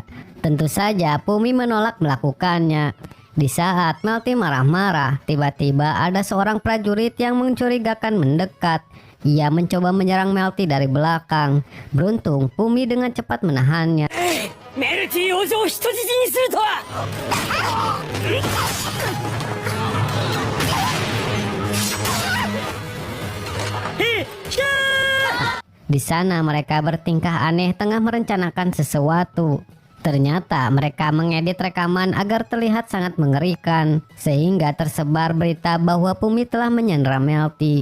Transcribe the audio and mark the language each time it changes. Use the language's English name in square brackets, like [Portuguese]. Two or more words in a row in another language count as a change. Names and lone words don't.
[Indonesian] Tentu saja Pumi menolak melakukannya. Di saat Melty marah-marah, tiba-tiba ada seorang prajurit yang mencurigakan mendekat. Ia mencoba menyerang Melty dari belakang. Beruntung Pumi dengan cepat menahannya. [Japanese] Melty Ojo を人質にするとは。 [Indonesian] Di sana mereka bertingkah aneh tengah merencanakan sesuatu. Ternyata mereka mengedit rekaman agar terlihat sangat mengerikan, sehingga tersebar berita bahwa Pumi telah menyandera Melty.